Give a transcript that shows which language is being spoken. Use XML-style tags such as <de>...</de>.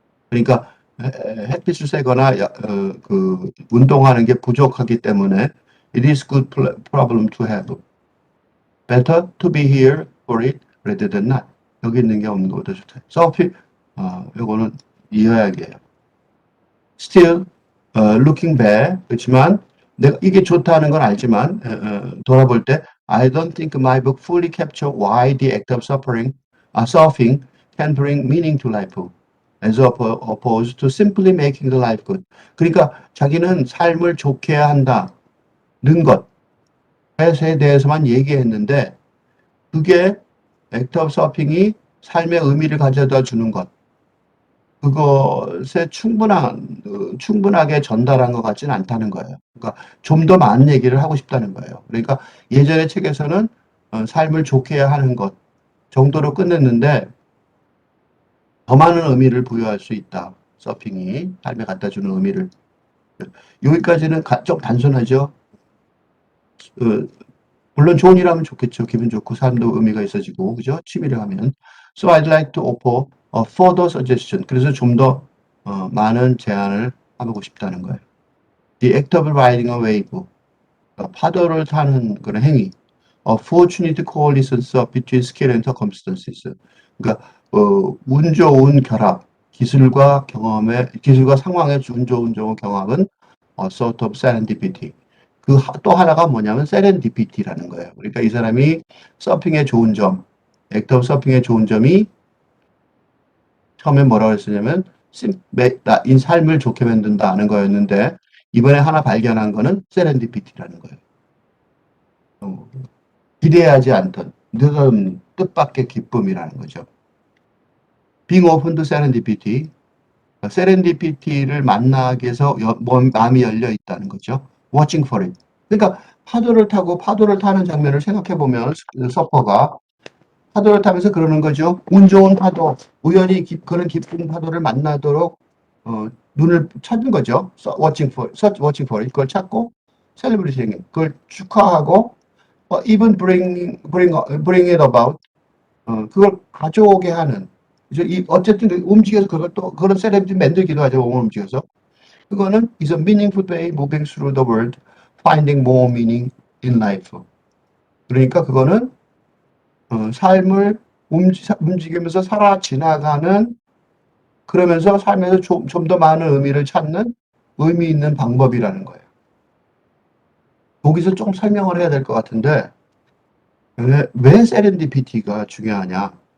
<ko>그러니까 햇빛을 쐬거나 운동하는 게 부족하기 때문에</ko> <en>it is good problem to have. Better to be here for it rather than not.</en> <ko>여기 있는 게 없는 것보다 좋다. 요거는 이해하기예요.</ko> <en>Still, looking back.</en> <ko>그렇지만 내가 이게 좋다는 건 알지만 돌아볼 때</ko> <en>I don't think my book fully capture why the act of surfing can bring meaning to life, as opposed to simply making the life good.</en> <ko>그러니까 자기는 삶을 좋게 한다는 것에 대해서만 얘기했는데 그게</ko> <en>act of surfing</en> <ko>이 삶의 의미를 가져다 주는 것. 그것에 충분하게 전달한 것 같지는 않다는 거예요. 그러니까 좀 더 많은 얘기를 하고 싶다는 거예요. 그러니까 예전의 책에서는 삶을 좋게 하는 것 정도로 끝냈는데 더 많은 의미를 부여할 수 있다. 서핑이 삶에 갖다 주는 의미를. 여기까지는 좀 단순하죠. 물론 좋은 일 하면 좋겠죠. 기분 좋고 삶도 의미가 있어지고 그죠? 취미를 하면.</ko> <en>So I'd like to offer a further suggestion.</en> <ko>그래서 좀 더 많은 제안을 하고 싶다는 거예요.</ko> <en>The act of riding a wave.</en> <ko>파도를 타는 그런 행위.</ko> <en>A fortunate coalescence between skill and circumstances.</en> <ko>그러니까 운 좋은 결합. 기술과 상황의 운 좋은 경합은</ko> <en>a sort of serendipity.</en> <ko>그 또 하나가 뭐냐면 세렌디피티라는 거예요. 그러니까 이 사람이 서핑의 좋은 점, 액터 서핑의 좋은 점이 처음에 뭐라고 했었냐면 인 삶을 좋게 만든다는 거였는데 이번에 하나 발견한 거는 세렌디피티라는 거예요. 어, 기대하지 않던 늦은 뜻밖의 기쁨이라는 거죠.</ko> <en>Being open to serendipity,</en> <ko>세렌디피티를 만나기 위해서 마음이 열려 있다는 거죠.</ko> <en>Watching for it.</en> <ko>그러니까 파도를 타고 파도를 타는 장면을 생각해 보면 서퍼가 파도를 타면서 그러는 거죠. 운 좋은 파도, 우연히 그런 기쁜 파도를 만나도록 눈을 찾는 거죠.</ko> <en>watching for it.</en> <ko>그걸 찾고</ko> <en>celebrating,</en> <ko>그걸 축하하고</ko> <en>even bring it about,</en> <ko>그걸 가져오게 하는. 어쨌든 움직여서 그걸 또 그런 셀레브리티 만들기도 하죠. 몸을 움직여서.</ko> <en>그거는 is a meaningful way moving through the world, finding more meaning in life.</en> <ko>그러니까 그거는 삶을 움직이면서 살아 지나가는, 그러면서 삶에서 좀 더 많은 의미를 찾는 의미 있는 방법이라는 거예요. 거기서 좀 설명을 해야 될 것 같은데, 왜 세렌디피티가 중요하냐.</ko>